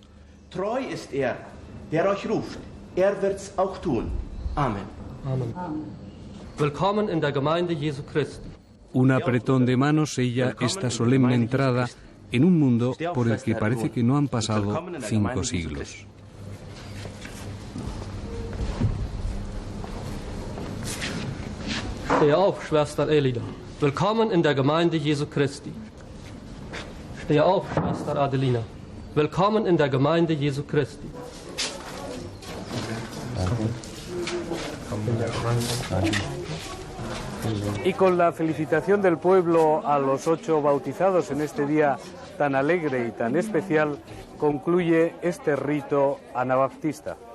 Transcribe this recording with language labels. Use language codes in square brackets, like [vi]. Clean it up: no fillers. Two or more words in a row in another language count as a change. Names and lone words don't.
[de] Treu ist der euch ruft. Wird's auch tun. Amen. Willkommen in der Gemeinde Jesu Christi. [es] Un apretón de manos sella esta solemne entrada en un mundo por el que parece que no han pasado 5 siglos. [de] Steh auf, Schwester Elida. Willkommen in der Gemeinde Jesu Christi. Steh auf, Schwester Adelina. Willkommen in der Gemeinde Jesu Christi. [es] Y con la felicitación del pueblo a los 8 bautizados en este día tan alegre y tan especial, concluye este rito anabaptista.